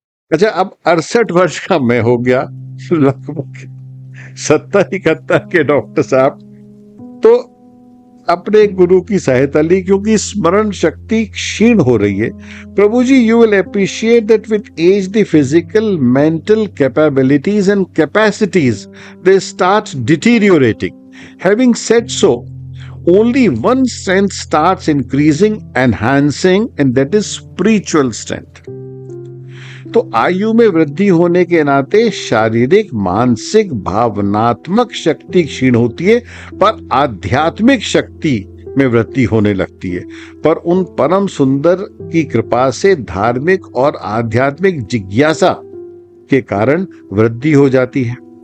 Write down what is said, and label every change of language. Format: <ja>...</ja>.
<hi>अच्छा, अब 68 वर्ष का मैं हो गया, लगभग 70-71 के डॉक्टर साहब तो अपने गुरु की सहायता ली, क्योंकि स्मरण शक्ति क्षीण हो रही है।</hi> <en>प्रभु जी, you will appreciate that with age the physical mental capabilities and capacities they start deteriorating. Having said so, only one strength starts increasing, enhancing, and that is spiritual strength.</en> <hi>तो आयु में वृद्धि होने के नाते शारीरिक, मानसिक, भावनात्मक शक्ति क्षीण होती है, पर आध्यात्मिक शक्ति में वृद्धि होने लगती है। पर उन परम सुंदर की कृपा से धार्मिक और आध्यात्मिक जिज्ञासा के कारण वृद्धि हो जाती है।</hi>